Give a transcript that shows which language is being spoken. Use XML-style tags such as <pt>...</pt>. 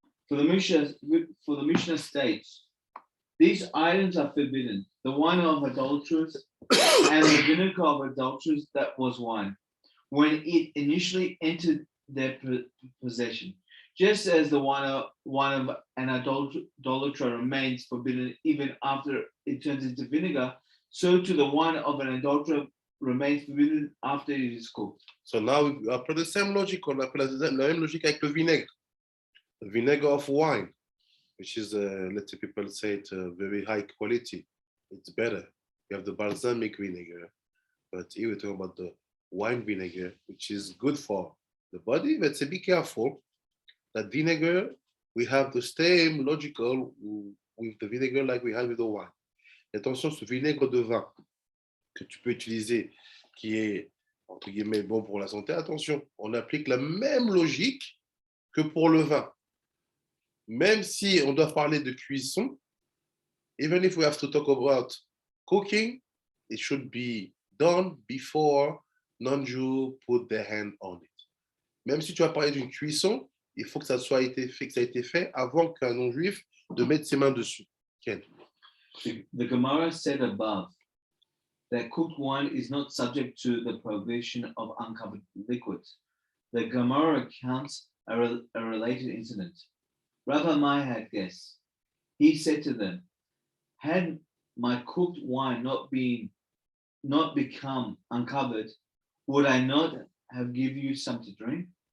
<en>For the Mishnah states, these items are forbidden: the wine of adulterers and the vinegar of adulterers that was wine, when it initially entered their possession. Just as the wine of an adulterer remains forbidden even after it turns into vinegar, so too the wine of an adulterer remains forbidden after it is cooked. So now we apply the same logic.</en> <fr>On appelle la même logique avec le vinaigre.</fr> <en>The vinegar of wine, which is, let's say people say it very high quality. It's better. You have the balsamic vinegar, but here we're talking about the wine vinegar, which is good for the body. But say be careful that vinegar, we have the same logical with the vinegar like we have with the wine.</en> <fr>Attention, ce vinaigre de vin que tu peux utiliser, qui est entre guillemets bon pour la santé, attention, on applique la même logique que pour le vin. Même si on doit parler de cuisson,</fr> <en>even if we have to talk about cooking, it should be done before non-Jew put their hand on it.</en> <fr>Même si tu vas parler d'une cuisson, il faut que ça soit été fait, que ça a été fait avant qu'un non-juif de mettre ses mains dessus.</fr> <he>Ken.</he> <en>The Gemara said above that cooked wine is not subject to the prohibition of uncovered liquids. The Gemara recounts a related incident. Rabbi Mai had guests. He said to them, had my cooked wine not become uncovered, would I not have given you some to drink?</en>